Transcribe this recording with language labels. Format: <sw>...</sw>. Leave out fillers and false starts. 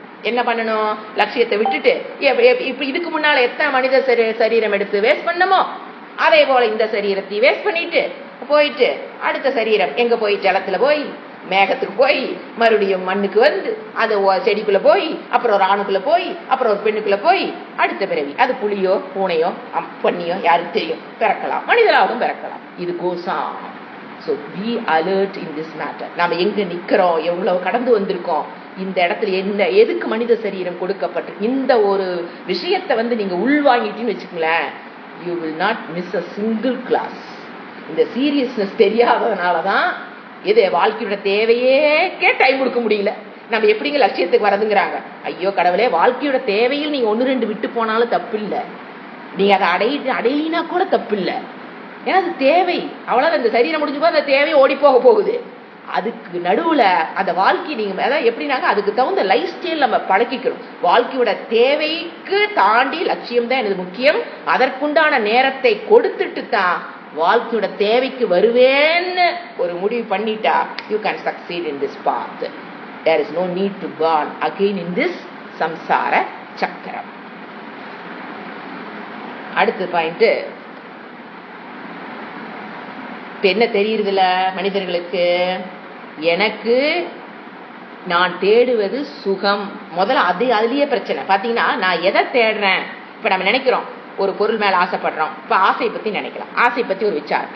<ta>என்ன பண்ணணும், லட்சியத்தை விட்டுட்டு இப்ப இதுக்கு முன்னால எத்தனை மனித சரீரம் எடுத்து வேஸ்ட் பண்ணமோ அதே போல இந்த சரீரத்தை வேஸ்ட் பண்ணிட்டு போயிட்டு அடுத்த சரீரம் எங்க போய், ஜலத்துல போய், மேகத்துக்கு போய், மறுபடியும் மண்ணுக்கு வந்து, அது செடிக்குள்ள போய், அப்புறம் ஒரு ஆணுக்குள்ள போய், அப்புறம் ஒரு பெண்ணுக்குள்ள போய், அடுத்த பிறவி அது புலியோ பூனையோ பண்ணியோ யாருக்கு தெரியும், பிறக்கலாம், மனிதராகவும் பிறக்கலாம். இது kosa.</ta> <en>So be alert in this matter.</en> <ta>நாம எங்க நிக்கிறோம், எவ்வளவு கடந்து வந்திருக்கோம், இந்த இடத்துல என்ன, எதுக்கு மனித சரீரம் கொடுக்கப்பட்டு, இந்த ஒரு விஷயத்தை வந்து நீங்க உள்வாங்கிட்டீங்கன்னு வச்சுக்கங்களேன்,</ta> <en>you will not miss a single class.</en> <ta>இந்த சீரியஸ்னஸ் தெரியாததுனாலதான் எது வாழ்க்கையோட தேவையே டைம் கொடுக்க முடியல. நம்ம எப்படிங்க லட்சியத்துக்கு வரதுங்கிறாங்க. ஐயோ கடவுளே, வாழ்க்கையோட தேவையில் நீங்க 1-2 விட்டு போனாலும் தப்பு இல்லை, நீங்க அதை அடையினா கூட தப்பு இல்லை. ஏன்னா அது தேவை, அவ்வளவு. அந்த சரீரம் முடிஞ்சு போது அந்த தேவை ஓடி போகுது. அதுக்கு நடுவுல அந்த வாழ்க்கை நீங்க அதான் எப்படின்னாங்க, அதுக்கு தகுந்த லைஃப் ஸ்டைல் நம்ம பழக்கிக்கணும். வாழ்க்கையோட தேவைக்கு தாண்டி லட்சியம் தான் எனக்கு முக்கியம், அதற்குண்டான நேரத்தை கொடுத்துட்டு தான் வாழ்க்கையோட தேவைக்கு வருவேன்னு ஒரு முடிவு பண்ணிட்டா</ta> <en>you can succeed in this path. There is no need to burn again in this samsara chakram.</en> <ta>அடுத்த பாயிண்ட் என்ன தெரியுதுல மனிதர்களுக்கு, எனக்கு நான் தேடுவது சுகம். முதல்ல அதுலயே பிரச்சனை பாத்தீங்கன்னா, நான் எதை தேடுறேன். இப்ப நம்ம நினைக்கிறோம் ஒரு பொருள் மேல ஆசைப்படுறோம், இப்ப ஆசையை பத்தி நினைக்கலாம், ஆசை பத்தி ஒரு விசாரம்.</ta>